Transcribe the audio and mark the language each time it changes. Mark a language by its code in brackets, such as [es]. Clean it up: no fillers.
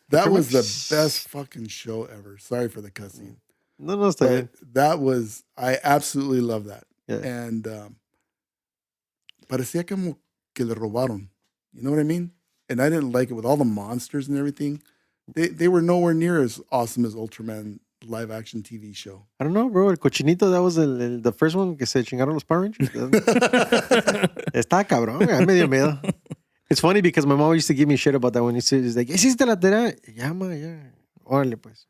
[en] That was the best fucking show ever. Sorry for the cussing. [es] No, está bien. [en] That was, I absolutely love that. Yeah. [es] And parecía como que le robaron. [en] You know what I mean? And I didn't like it with all the monsters and everything. They were nowhere near as awesome as Ultraman live action TV show. I don't know, bro. [es] El cochinito, [en] that was the first one [es] que se chingaron los Power Rangers. Está cabrón. Me dio miedo. [en] It's funny because my mom used to give me shit about that when she's like, [es] ¿hiciste la tarea? Ya, ma, ya. Órale, pues.